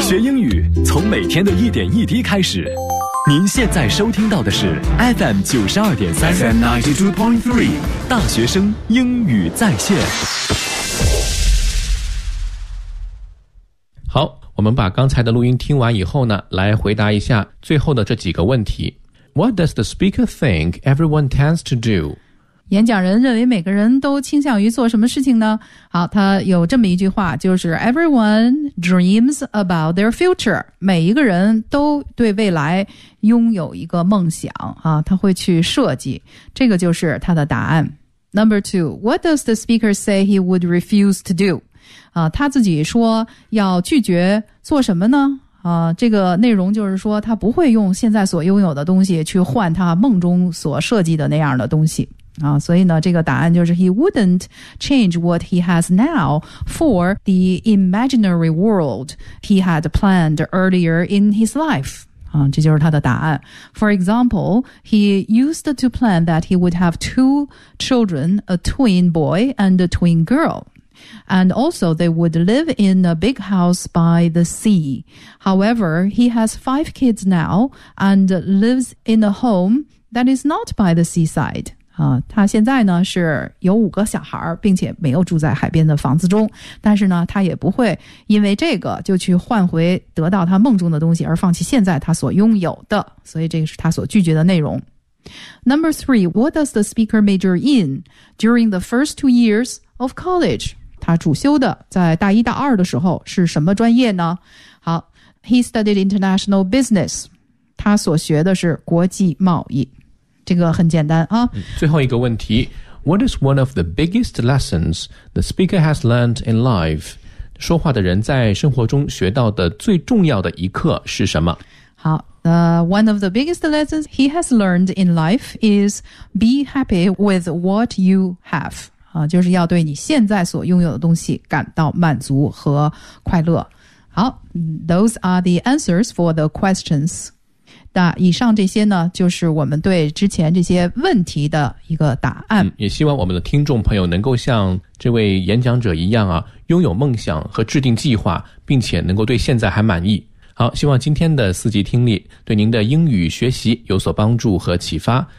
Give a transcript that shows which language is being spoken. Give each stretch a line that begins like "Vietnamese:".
Chinese: 学英语从每天的一点一滴开始。您现在收听到的是 FM 92.3 FM 92.3 大学生英语在线。好，我们把刚才的录音听完以后呢，来回答一下最后的这几个问题。
English: What does the speaker think everyone tends to do?
Chinese: 演讲人认为每个人都倾向于做什么事情呢？好，他有这么一句话，就是
English: Everyone dreams about their future.
Chinese: 每一个人都对未来拥有一个梦想啊，他会去设计，这个就是他的答案。
English: Number two, What does the speaker say he would refuse to do?
Chinese: 啊，他自己说要拒绝做什么呢？啊，这个内容就是说他不会用现在所拥有的东西去换他梦中所设计的那样的东西。啊，所以呢，这个答案就是
English: He wouldn't change what he has now for the imaginary world he had planned earlier in his life.
Chinese: 这就是他的答案。
English: For example, he used to plan that he would have two children, a twin boy and a twin girl. And also, they would live in a big house by the sea. However, he has five kids now and lives in a home that is not by the seaside.
Chinese: 他现在呢是有五个小孩，并且没有住在海边的房子中。但是呢，他也不会因为这个就去换回得到他梦中的东西而放弃现在他所拥有的。所以这个是他所拒绝的内容。
English: Number three, what does the speaker major in during the first 2 years of college?
Chinese: 他主修的在大一大二的时候是什么专业呢？好，
English: He studied international business.
Chinese: 他所学的是国际贸易。这个很简单啊。最后一个问题，
English: What is one of the biggest lessons the speaker has learned in life?
Chinese: 说话的人在生活中学到的最重要的一课是什么？
English: 好， one of the biggest lessons he has learned in life is be happy with what you have.
Chinese: 就是要对你现在所拥有的东西感到满足和快乐。
English: 好， those are the answers for the questions.
Chinese: 那以上这些呢，就是我们对之前这些问题的一个答案。嗯，也希望我们的听众朋友能够像这位演讲者一样啊，拥有梦想和制定计划，并且能够对现在还满意。好，希望今天的四级听力对您的英语学习有所帮助和启发。